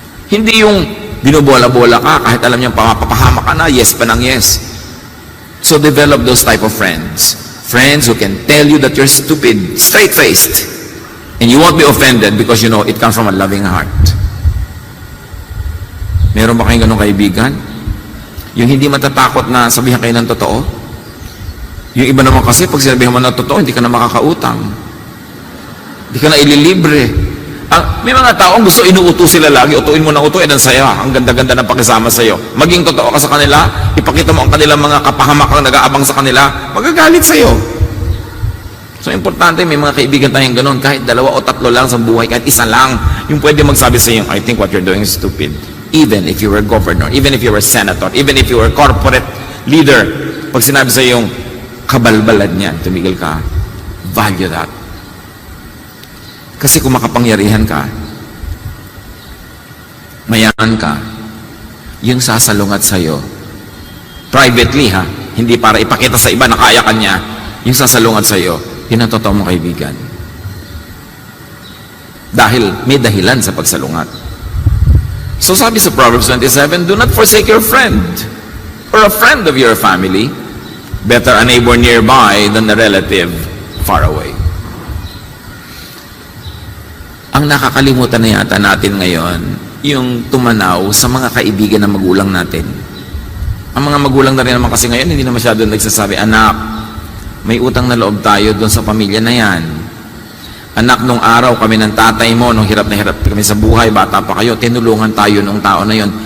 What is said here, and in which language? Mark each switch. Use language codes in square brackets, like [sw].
[tl] Hindi yung binubola-bola ka, kahit alam niyang papahama ka na, yes pa ng yes. [en] So develop those type of friends. Friends who can tell you that you're stupid, straight-faced. And you won't be offended because you know it comes from a loving heart. [tl] Meron ba kayong ganong kaibigan? Yung hindi matatakot na sabihan kayo ng totoo? Yung iba naman kasi, pag sinabihan mo ng totoo, hindi ka na makakautang. Hindi ka na ililibre. May mga taong gusto inuuto sila lagi, utuin mo na utuin, ang saya, ang ganda-ganda ng pakisama sa iyo. Maging totoo ka sa kanila, ipakita mo ang kanilang mga kapahamakang nag-aabang sa kanila, magagalit sa iyo. So, importante, may mga kaibigan tayong ganun, kahit 2 o 3 lang sa buhay, kahit isa lang, yung pwede magsabi sa iyo, [en] I think what you're doing is stupid. Even if you were governor, even if you were senator, even if you were corporate leader, [tl] pag sinabi sa iyo, kabalbalad niyan, tumigil ka, [en] value that. [tl] Kasi kung makapangyarihan ka, mayaman ka, yung sasalungat sa'yo, privately ha, hindi para ipakita sa iba na kaya ka niya, yung sasalungat sa'yo, yun ang totoo mong kaibigan. Dahil may dahilan sa pagsalungat. So sabi sa [en] Proverbs 27, do not forsake your friend or a friend of your family. Better a neighbor nearby than a relative far away. [tl] Ang nakakalimutan na yata natin ngayon, yung tumanaw sa mga kaibigan ng magulang natin. Ang mga magulang na rin naman kasi ngayon, hindi na masyado nagsasabi, anak, may utang na loob tayo doon sa pamilya na yan. Anak, nung araw kami ng tatay mo, nung hirap na hirap kami sa buhay, bata pa kayo, tinulungan tayo nung tao na yon.